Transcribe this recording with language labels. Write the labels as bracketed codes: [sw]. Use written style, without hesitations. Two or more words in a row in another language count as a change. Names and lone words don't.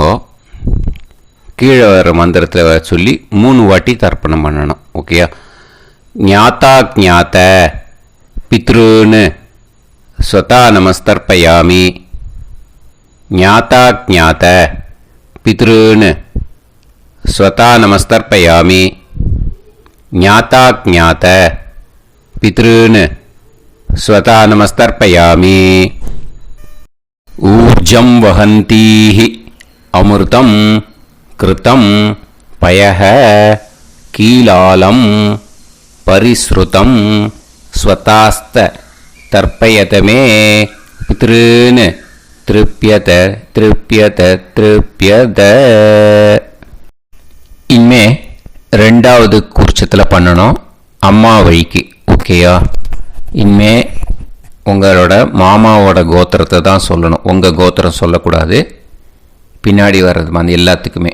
[ta] கீழே வர மந்திரத்தில் சொல்லி 3 வாட்டி தர்ப்பணம் பண்ணணும். ஓகேயா? [sa] ज्ञाता ज्ञात पितॄन् स्वधा नमस्तर्पयामि. ज्ञाता ज्ञात पितॄन् स्वधा नमस्तर्पयामि. ज्ञाताज्ञात पितॄन् स्वतः नमस्तर्पयामि। ऊर्जं वहन्तीः अमृतं कृतं पयः कीलालं परिसृतं स्वतास्त तर्पयत मे पितॄन् तृप्यत तृप्यत तृप्यत. [ta] இனிமே ரெண்டாவது கூர்ச்சத்தில் பண்ணணும் அம்மா வழிக்கு. ஓகேயா? இனிமே உங்களோட மாமாவோட கோத்திரத்தை தான் சொல்லணும், உங்கள் கோத்திரம் சொல்லக்கூடாது, பின்னாடி வர்றது மாதிரி எல்லாத்துக்குமே.